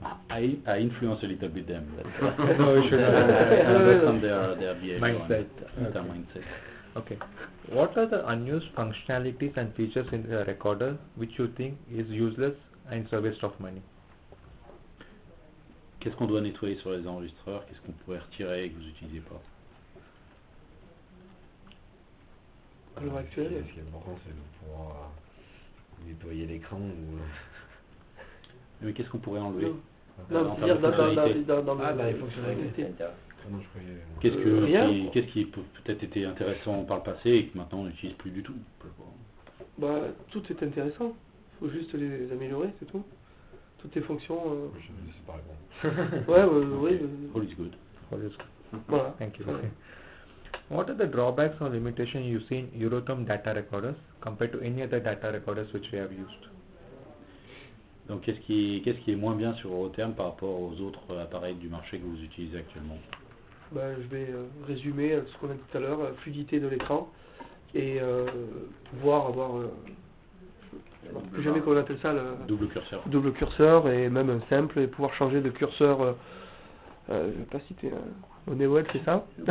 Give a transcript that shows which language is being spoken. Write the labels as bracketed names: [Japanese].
[English] I influence a little bit them. No, you should I understand their behavior mindset. and their mindset. Okay. What are the unused functionalities and features in the recorder which you think is useless and it's a waste of money? [French] Qu'est-ce qu'on doit nettoyer sur les enregistreurs? Qu'est-ce qu'on pourrait retirer et que vous n'utilisez pas? À l'heure actuelle. Ce qui est important, c'est de pouvoir nettoyer l'écran ou... Mais qu'est-ce qu'on pourrait enlever? Non, en dire termes de fonctionnalité. dans les fonctionnalités. fonctionnalités. Qu'est-ce qui peut-être été intéressant par le passé et que maintenant on n'utilise plus du tout? Bah, tout est intéressant. Il faut juste les améliorer, c'est tout. Toutes les fonctions. Je ne sais pas répondre. Ouais. [English] All is good. [French] Voilà. [English] Thank you. [French] Ouais. [English] Okay. What are the drawbacks or limitations you see in Euroterm data recorders compared to any other data recorders which we have used? [French] Donc qu'est-ce qui est moins bien sur Euroterm par rapport aux autres appareils du marché que vous utilisez actuellement? Bah, je vais résumer ce qu'on a dit tout à l'heure, fluidité de l'écran et pouvoir avoir plus jamais comment on appelle ça, le double curseur, et même un simple, et pouvoir changer de curseur, je vais pas citer, Honeywell, c'est ça.